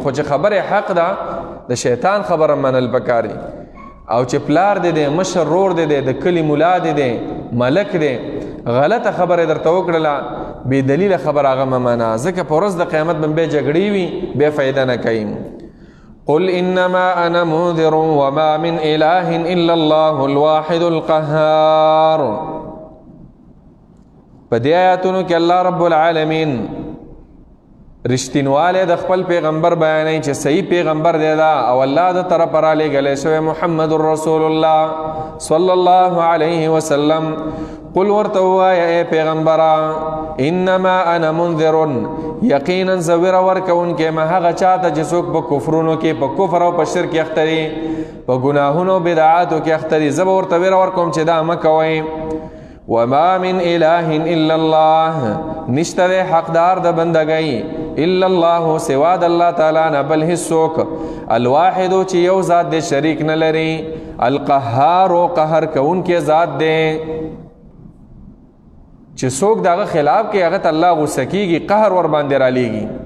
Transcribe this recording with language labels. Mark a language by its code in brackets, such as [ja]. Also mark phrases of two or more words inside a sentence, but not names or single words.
[ps] خو چې خبره حق ده د شیطان خبره منل پکاري. او چې پلار دی مشر رور دی د کلی مولا دی ملک دی غلطه خبره درته وکړله بې دلیله خبره هغه مه منه، ځکه په ورځ د قیامت به بیا جګړې وي بیا فایده نه کوي. [ar] قل انما انا منذر وما من اله الا الله الواحد القهار. [ps] په دې آیاتونو کې [ar] الله رب العالمین [ps] رښتینواله د خپل پیغمبر بیانوي چې صحیح پیغمبر دی دا او الله د طرف را لېږلی شوی [ar] محمد رسول الله صلی الله علیه وسلم. [ps] قل ورته ووایه ای پیغمبره [ar] انما انا منذر، [ps] یقینا زه ویره ورکوونکی یم هغه چاته چې څوک په کفرونو کې په کفر او په شرک اخته دي، په ګناهونو او بدعاتو کې اخته دي، زه به ورته ویره ورکوم چې دا مه کوئ. [ar] وما من اله الا الله، [ps] نشته دی حقدار د بندګۍ [ar] الا الله [ps] سوا د الله تعالی نه بل هیڅوک، الواحد چې یو ذات دی شریک نه لري، القهار او قهر کوونکی ذات دی چې څوک دغه خلاف کې هغه ته الله غوسه کیږي قهر ور باندې را لیږي.